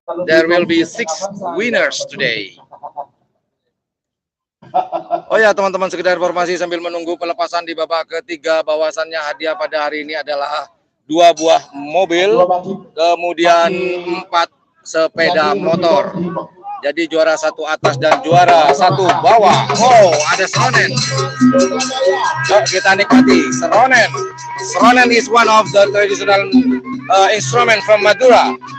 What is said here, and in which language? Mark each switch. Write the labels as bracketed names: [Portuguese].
[English] There will be 6 winners today. [Indonesian] Oh ya teman-teman, sekedar informasi sambil menunggu pelepasan di babak ketiga, bahwasannya hadiah pada hari ini adalah 2 buah mobil, kemudian 4 sepeda motor. Jadi juara 1 atas dan juara 1 bawah. Oh, ada seronen. Yuk kita nikmati seronen. [English] Seronen is one of the traditional instrument from Madura.